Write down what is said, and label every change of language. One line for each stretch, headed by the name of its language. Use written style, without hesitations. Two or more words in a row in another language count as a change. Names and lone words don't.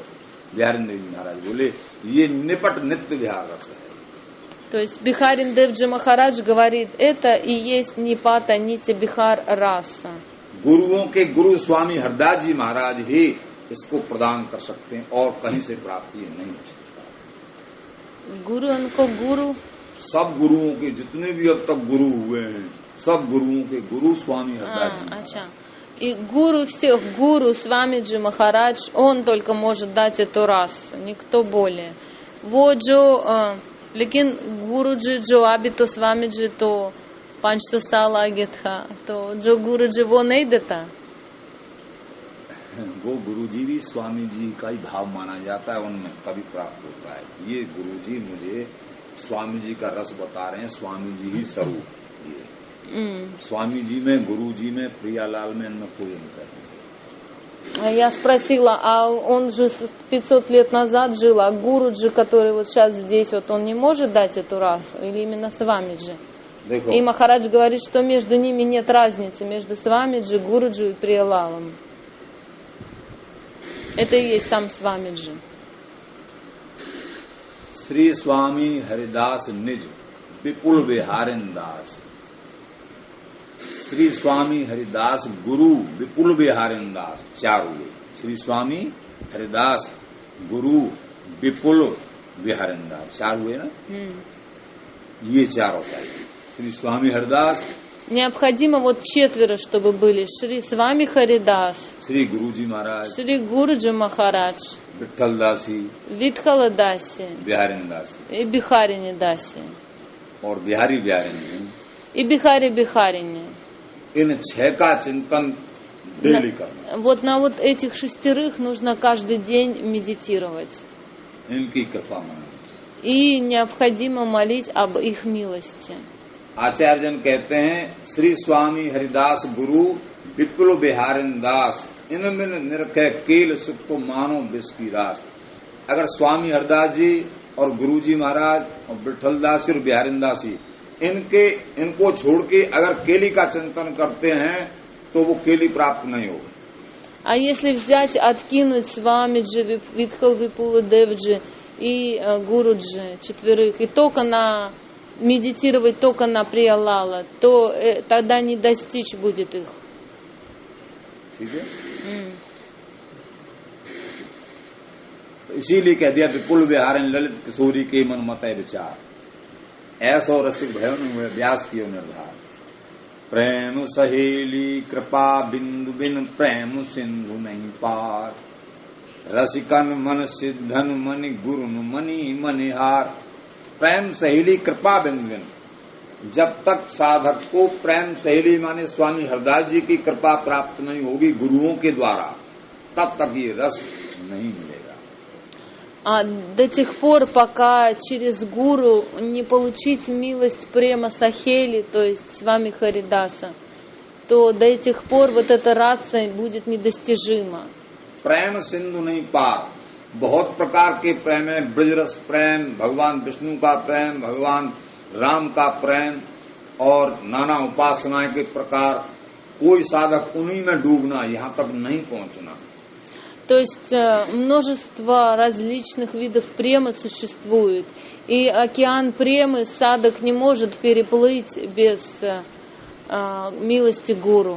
Hindi: बिहारिंद्र जी महाराज बोले ये निपट नित्य विहार रस है.
Russian: То есть Бихарин Девджи Махарадж говорит, это и есть Нипата Нити Бихар раса.
Hindi: गुरुओं के गुरु स्वामी हरदास जी महाराज ही इसको प्रदान कर सकते हैं, और कहीं से प्राप्ति नहीं हो सकती. गुरु उनको गुरु, सब गुरुओं के जितने भी अब तक गुरु हुए हैं, सब गुरुओं के गुरु स्वामी हरदास जी. अच्छा.
Russian: И гуру всех, гуру Свамиджи Махарадж, он только может дать эту расу, никто более.
Hindi: Вот जो लेकिन गुरु जी जो अभी तो स्वामीजी तो 500 साल आगे था, तो जो गुरु जी वो नहीं देता. वो गुरुजी भी स्वामी जी का ही भाव माना जाता है, उनमें कभी प्राप्त होता है. ये गुरुजी मुझे स्वामी जी का रस बता रहे हैं, स्वामी जी ही स्वरूप. स्वामी जी में, गुरु जी में, प्रियालाल में, इनमें कोई अंतर नहीं.
Russian: Я спросила, а он же 500 лет назад жил, а Гуруджи, который вот сейчас здесь, вот он не может дать эту расу? Или именно Свамиджи? И Махарадж говорит, что между ними нет разницы, между Свамиджи, Гуруджи и Приялалом. Это и есть сам Свамиджи.
Hindi: श्री स्वामी हरिदास निज विपुल विहारिन दास. श्री स्वामी हरिदास गुरु विपुल विहारिन दास. चार हुए. श्री स्वामी हरिदास गुरु विपुल विहारिन दास, चार हुए ना. ये चारों चाहिए. श्री स्वामी हरिदास.
Russian: Необходимо вот четверо, чтобы были. Шри Свами Харидас,
Hindi: श्री गुरुजी महाराज,
Russian: Шри Гуруджи Махарадж,
Hindi: विठल दासी,
Russian: Витхала Даси
Hindi: बिहारिन दासी
Russian: и Бихарини Даси.
Hindi: और बिहारी बिहारिन.
Russian: И Бихари Бихарини.
Hindi: इन छह का चिंतन डेली करना.
Russian: Вот на вот этих шестерых нужно каждый день медитировать.
Hindi: इनकी कृपा मांगनी.
Russian: И необходимо молить об их милости.
Hindi: आचार्यजन कहते हैं श्री स्वामी हरिदास गुरु विपुल बिहारिन दास, इनमिन निरखे केल सुख तो मानो विष की रास. अगर स्वामी हरिदास जी और गुरु जी महाराज और विठल दास और बिहारिन दासी इनको छोड़ के अगर केली का चिंतन करते हैं तो वो केली प्राप्त नहीं होगी.
Russian: А если взять, откинуть Свамиджи, Витхал Випула Девджи и Гуруджи, четверых, и только на медитировать только на Приялала, то тогда не достичь будет их.
Hindi: ठीक है. तो इसीलिए कह दिया विपुल विहार ललित किशोरी के मन मत विचार, ऐसो रसिक भयो हुए व्यास कियो निर्धार। प्रेम सहेली कृपा बिंदु बिन प्रेम सिंधु नहीं पार, रसिकन मन सिद्धन मनि गुरुन मनि मनिहार। प्रेम सहेली कृपा बिंदु बिन, जब तक साधक को प्रेम सहेली माने स्वामी हरदास जी की कृपा प्राप्त नहीं होगी गुरुओं के द्वारा, तब तक ये रस नहीं मिलेगा।
Russian: До тех пор, пока через гуру не получить милость према сахели, то есть с вами Харидаса, то до этих пор вот эта раса будет недостижима.
Hindi: प्रेम सिंधु नहीं पार, बहुत प्रकार के प्रेम है, ब्रजरस प्रेम, भगवान विष्णु का प्रेम, भगवान राम का प्रेम और नाना उपासनाएं के प्रकार, कोई साधक उन्हीं में डूबना, यहाँ तक नहीं पहुंचना।
Russian: То есть множество различных видов премы существует, и океан премы садок не может переплыть без милости гуру.